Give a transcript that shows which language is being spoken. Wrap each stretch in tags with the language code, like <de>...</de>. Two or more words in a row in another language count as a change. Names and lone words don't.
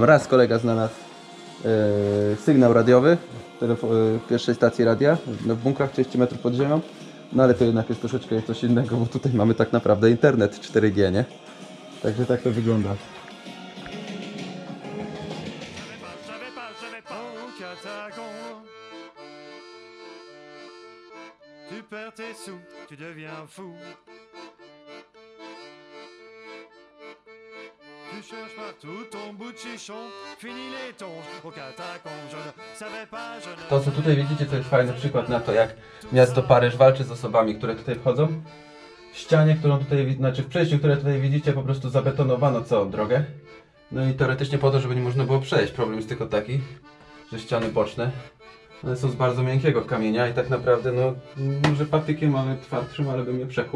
<pl>Raz kolega znalazł sygnał radiowy w pierwszej stacji radia, w bunkrach 30 metrów pod ziemią, no ale to jednak jest troszeczkę coś innego, bo tutaj mamy tak naprawdę internet 4G, nie? Także tak to wygląda.</pl> <fr>catacombes. Tu perds tes sous, tu deviens fou. Tu cherches partout ton bout de chichon, fini les tongs aux catacombes. Je ne savais pas, je ne...</fr> <pl>To, co tutaj widzicie, to jest fajny przykład na to, jak miasto Paryż walczy z osobami, które tutaj wchodzą. W ścianie, którą tutaj, znaczy w przejściu, które tutaj widzicie, po prostu zabetonowano całą drogę. No i teoretycznie po to, żeby nie można było przejść. Problem jest tylko taki, że ściany boczne, one są z bardzo miękkiego kamienia i tak naprawdę, no, może patykiem, ale twardszym, ale bym je przekuł.</pl>